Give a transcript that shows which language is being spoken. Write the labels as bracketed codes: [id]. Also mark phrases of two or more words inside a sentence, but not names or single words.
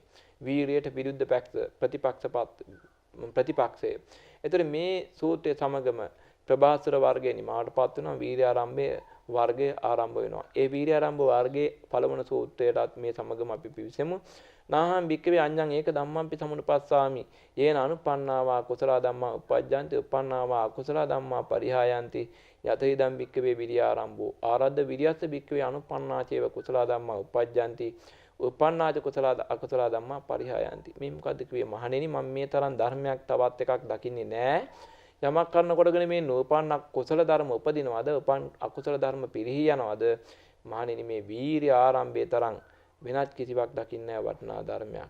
[si] වීරියට විරුද්ධ පැක්ෂ ප්‍රතිපක්ෂය. එතකොට මේ සූත්‍රයේ සමගම ප්‍රභාස්වර වර්ගයේ නිමාවටපත් වෙනවා. වීර්ය ආරම්භයේ වර්ගය ආරම්භ වෙනවා. ඒ වීර්ය ආරම්භ වර්ගයේ පළවන සූත්‍රයටත් මේ සමගම අපි පිවිසෙමු. [pi] නාහං භික්ඛවේ අඤ්ඤං ඒක ධම්මං පි සමුප්පස්සාමි. යේන අනුපන්නාවා කුසල ධම්මා උපජ්ජන්ති උපන්නාවා අකුසල ධම්මා පරිහායන්ති. යත ඉදං භික්ඛවේ විරිය ආරම්භෝ ආරද්ධ විරියස්ස භික්ඛවේ අනුපන්නා චේව කුසල ධම්මා උපජ්ජන්ති. උපන්නාච කුසල අකුසල ධම්මා පරිහායන්ති. [si] මේ මොකද්ද කිව්වේ? මහණෙනි මම මේ තරම් ධර්මයක් තවත් එකක් දකින්නේ නැහැ. යමක් කරනකොටගෙන මේ නූපන්න කුසල ධර්ම උපදිනවද? උපන් අකුසල ධර්ම පිරිහි යනවද? මහණෙනි මේ වීර්ය ආරම්භයේ තරම් වෙනත් කිසිවක් දකින්නේ නැහැ වටිනා ධර්මයක්.